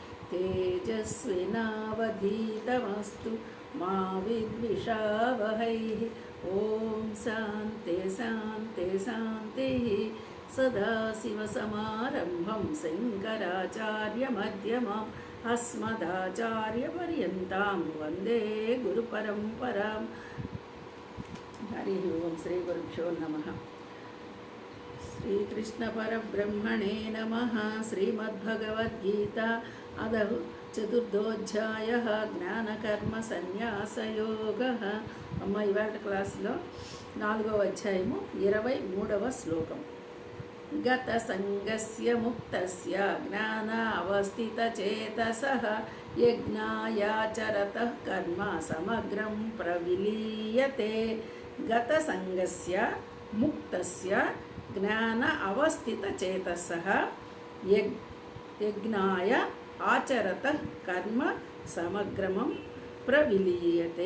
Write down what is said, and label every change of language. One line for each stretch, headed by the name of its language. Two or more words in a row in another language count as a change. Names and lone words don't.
Sanskrit: तेजस्विनावधीतमस्तु मा विद्विषावहै ॐ शान्ति शान्ति शान्तिः सदाशिवसमारम्भं शङ्कराचार्यमध्यमाम् अस्मदाचार्यपर्यन्तां वन्दे गुरुपरम्परां हरिः ओं श्री गुरुभ्यो नमः श्रीकृष्णपरब्रह्मणे नमः श्रीमद्भगवद्गीता अदः चतुर्थोऽध्यायः ज्ञानकर्मसन्न्यासयोगः అమ్మ
Telugu: ఇవాళ క్లాసులో 4వ అధ్యాయము 23వ శ్లోకం
Sanskrit: గత సంగస్య ముక్తస్య జ్ఞానావస్థితచేతసః యజ్ఞాయాచరతః కర్మ సమగ్రం ప్రవిలీయతే గత సంగస్య ముక్తస్య జ్ఞాన అవస్థితచేతసః యజ్ఞాయ ఆచరతః కర్మ సమగ్రమం ప్రవిలీయతే.